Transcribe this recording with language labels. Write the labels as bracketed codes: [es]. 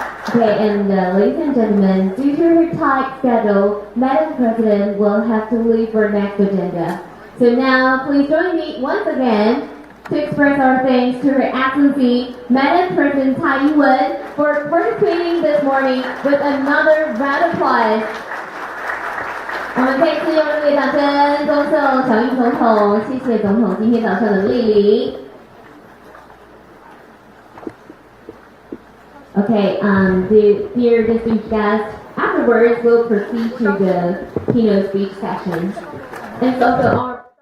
[en] Okay, and ladies and gentlemen, due to her tight schedule, Madam President will have to leave for next agenda. So now, please join me once again to express our thanks to Her Excellency Madam President Tsai Ing-wen for participating this morning with another round of applause. [zh] 我们再次用热烈掌声恭送小英总统，谢谢总统今天早上的莅临。 [en] Okay, the dear distinguished guests, afterwards we'll proceed to the keynote speech session. And it's also our